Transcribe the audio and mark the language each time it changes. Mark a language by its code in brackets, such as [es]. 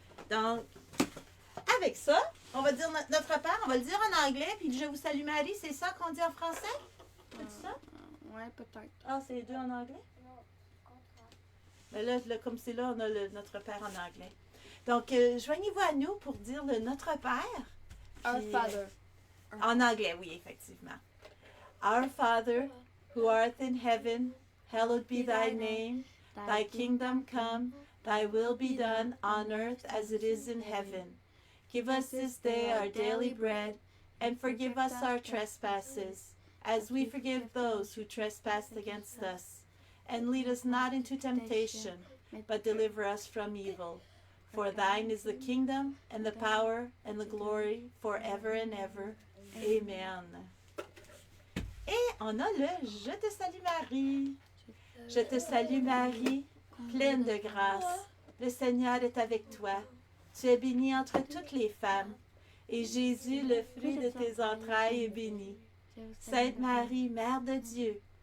[fr] Donc, avec ça, on va dire notre Père, on va le dire en anglais, puis je vous salue Marie, c'est ça qu'on dit en français? C'est ça? Ouais, peut-être. Ah, c'est les deux en anglais? Mais là, comme c'est là, on a notre Père en anglais. Donc, joignez-vous à nous pour dire le Notre Père. [en] Our [fr] Puis, [en] Father. [fr] En anglais, oui, effectivement. [en] Our Father, who art in heaven, hallowed be thy name. Thy kingdom come, thy will be done on earth as it is in heaven. Give us this day our daily bread, and forgive us our trespasses, as we forgive those who trespass against us. And lead us not into temptation, but deliver us from evil. For thine is the kingdom, and the power, and the glory, forever and ever. Amen. [fr] Et on a le « Je te salue Marie ». Je te salue Marie, pleine de grâce. Le Seigneur est avec toi. Tu es bénie entre toutes les femmes, et Jésus, le fruit de tes entrailles, est béni. Sainte Marie, Mère de Dieu,